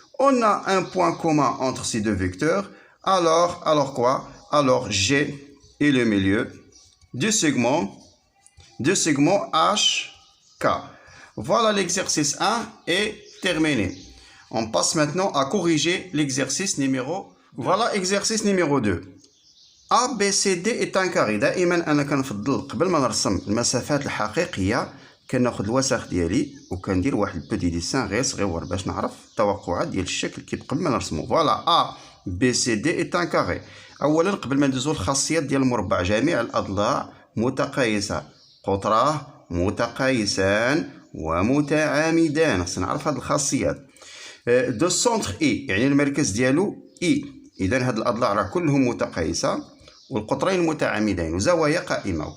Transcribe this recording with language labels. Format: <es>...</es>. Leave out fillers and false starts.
<fr>On a un point commun entre ces deux vecteurs. Alors quoi? Alors G est le milieu du segment HK. Voilà, l'exercice 1 est terminé. On passe maintenant à corriger l'exercice numéro. Voilà exercice numéro 2. ABCD est un carré.</fr> <ar>دائما انا كنفضل قبل ما نرسم المسافات الحقيقيه كناخذ الوسخ ديالي وكندير واحد بودي ديسان غير صغيور باش نعرف التوقعات ديال الشكل كي قبل ما نرسمو.</ar> <fr>فوالا ABCD est un carré.</fr> <ar>اولا قبل ما ندوزو الخاصيات ديال المربع، جميع الاضلاع متقايسه، قطراه متقايسان ومتعامدان. خصنا نعرف هاد الخاصيات. دو سونتر اي يعني المركز ديالو اي، اذا هاد الاضلاع راه كلهم متقايسه، والقطرين متعامدين وزوايا قائمه.</ar>